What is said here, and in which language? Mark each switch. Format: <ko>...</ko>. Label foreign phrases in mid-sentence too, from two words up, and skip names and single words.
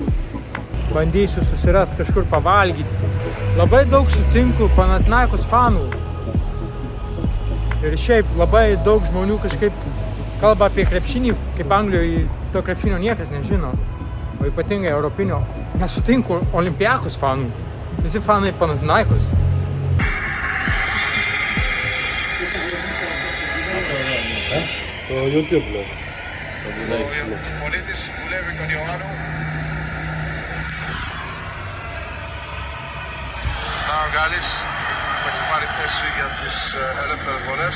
<lt>Bandysiu susirasti kažkur pavalgyti. Labai daug sutinku Panathinaikos fanų. Ir šiaip labai daug žmonių kažkaip kalba apie krepšinį, kaip Anglijoje to krepšinio niekas nežino, o ypatingai europinio. Nesutinku Olympiakos fanų. Visi fanai Panathinaikos.</lt> <el>Το YouTube λέω. Ο πολίτης δουλεύει τον Ιωάννου. Να ο Γκάλης που έχει πάρει θέση για τις ελεύθερες βολές.</el>